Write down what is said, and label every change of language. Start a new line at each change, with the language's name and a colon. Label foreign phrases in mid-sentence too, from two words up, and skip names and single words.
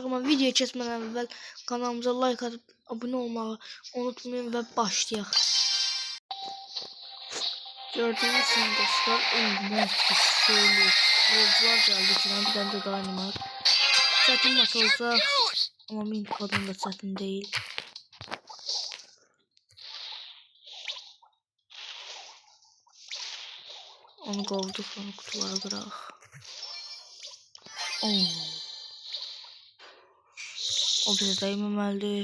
Azerbaijani: Ama videoya keçmədən əvvəl kanalımıza like atıp abone olmağı unutmayın və başlayaq. Gördüyünüz kimi dostlar, müthiş şeyli futbolcular gəldi ki, bir dənə də Dynamite. Çətin maç olacaq, amma 1000 kupadan da çətin değil.
Turkish: Onu kovduk, onu kutulara bırak. O bize değmemeli.